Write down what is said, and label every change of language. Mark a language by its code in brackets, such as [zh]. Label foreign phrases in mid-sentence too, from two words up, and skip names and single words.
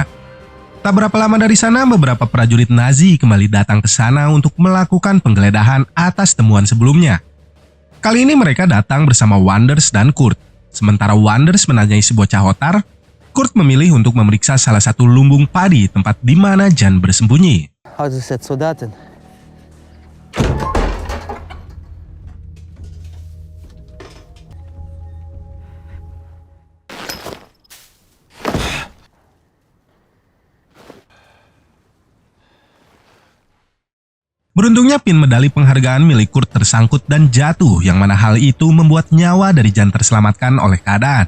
[id] Tak berapa lama dari sana, beberapa prajurit Nazi kembali datang ke sana untuk melakukan penggeledahan atas temuan sebelumnya. Kali ini mereka datang bersama Wanders dan Kurt. Sementara Wanders menanyai si bocah Ottar, Kurt memilih untuk memeriksa salah satu lumbung padi tempat di mana Jan bersembunyi. [no] Har du sett soldaten? [id] Beruntungnya pin medali penghargaan milik Kurt tersangkut dan jatuh, yang mana hal itu membuat nyawa dari Jan terselamatkan oleh keadaan.